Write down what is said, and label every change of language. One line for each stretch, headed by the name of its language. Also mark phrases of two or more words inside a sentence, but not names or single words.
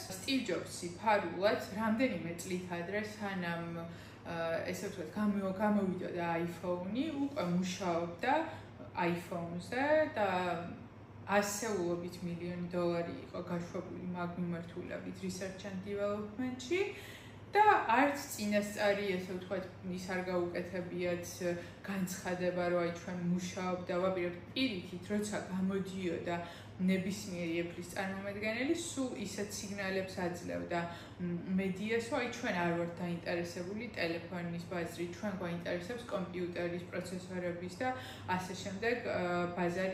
Georgian: სტივ ჯობსი ფარულად რამდენიმე წლით ადრე, სანამ ესე ვთქვათ, გამოვიდოდა iPhone-ი, უკვე მუშაობდა iPhone-ზე და ასეულობით მილიონი დოლარი იყო გაშვებული მაგ მიმართულებით
English: research and development-
Georgian: ში და არც წინასწარი, ესე ვთქვათ, ის არ გაუკეთებიათ განცხადება, რომ აი ჩვენ მუშაობდა, ვაპირებთ პირიქით, როცა გამოდიოდა ნებისმიერი Apple-ის წარმომადგენელი, სულ ისეთ სიგნალებს აძლევდა მედიას, რომ აი ჩვენ არ ვართ დაინტერესებული ტელეფონის ბაზრით, ჩვენ გვაინტერესებს კომპიუტერის პროცესორების და ასე შემდეგ ბაზარი.